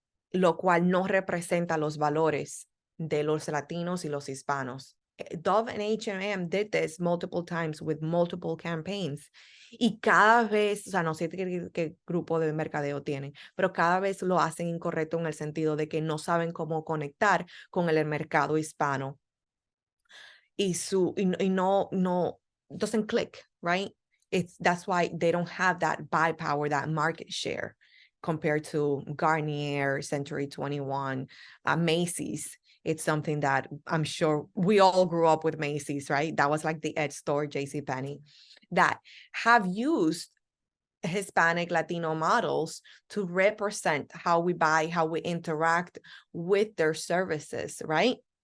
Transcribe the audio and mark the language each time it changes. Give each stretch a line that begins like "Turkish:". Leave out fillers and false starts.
Spanish: Lo cual no representa los valores de los latinos y los hispanos.
English: Dove and H&M did this multiple times with multiple campaigns.
Spanish: Y cada vez, o sea, no sé qué grupo de mercadeo tienen, pero cada vez lo hacen incorrecto en el sentido de que no saben cómo conectar con el mercado hispano. Y no
English: doesn't click, right? That's why they don't have that buy power, that market share compared to Garnier, Century 21, Macy's. It's something that I'm sure we all grew up with Macy's, right? That was like the edge store, JCPenney, that have used Hispanic Latino models to represent how we buy, how we interact with their services, right?